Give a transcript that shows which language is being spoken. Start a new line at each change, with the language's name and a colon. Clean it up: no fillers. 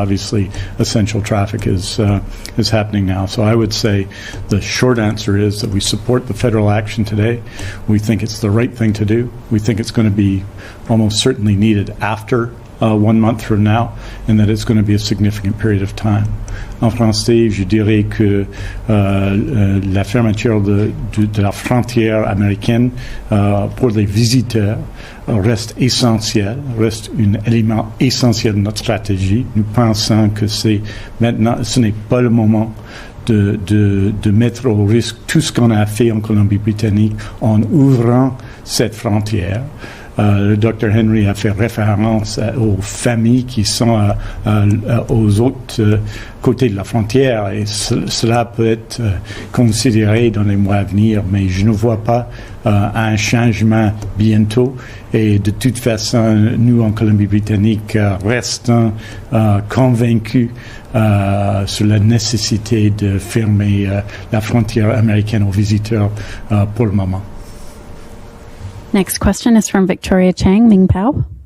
English: Obviously, essential traffic is happening now. So I would say the short answer is that we support the federal action today. We think it's the right thing to do. We think it's going to be almost certainly needed after 1 month from now, and that it's going to be a significant period of time.
French: En français, je dirais que la fermeture de la frontière américaine pour les visiteurs reste essentielle, reste un élément essentiel de notre stratégie. Nous pensons que ce n'est pas le moment de mettre au risque tout ce qu'on a fait en Colombie-Britannique en ouvrant cette frontière. Le Dr Henry a fait référence aux familles qui sont aux autres côtés de la frontière, et cela peut être considéré dans les mois à venir, mais je ne vois pas un changement bientôt. Et de toute façon, nous en Colombie-Britannique restons convaincus sur la nécessité de fermer la frontière américaine aux visiteurs pour le moment.
English: Next question is from Victoria Chang, Ming Pao.